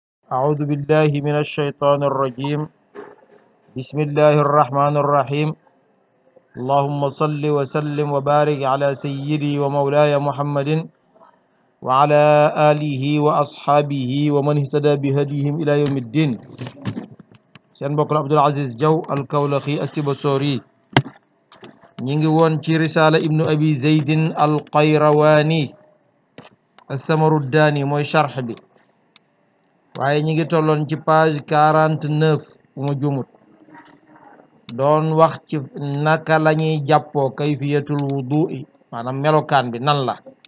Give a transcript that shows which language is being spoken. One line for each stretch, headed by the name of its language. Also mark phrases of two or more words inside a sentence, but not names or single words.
Arabic: أعوذ بالله من الشيطان الرجيم. بسم الله الرحمن الرحيم. اللهم صل وسلم وبارك على سيدي ومولاي محمد وعلى آله وأصحابه ومن اهتدى بهديهم إلى يوم الدين.
Wolof: seen mbokk la Abdul Aziz Diaw al-Kawlaxi as-Sibassori ñi ngi woon ci risala ibnu abi zeydin al-Qayrawani al-Thamaruddaani mooy charx bi, waaye ñi ngi tolloon ci page 49 bu ma jumut, doon wax ci naka la ñuy jàppoo
Arabic: كيفية الوضوء,
Wolof: maanaam melokaan bi nan la.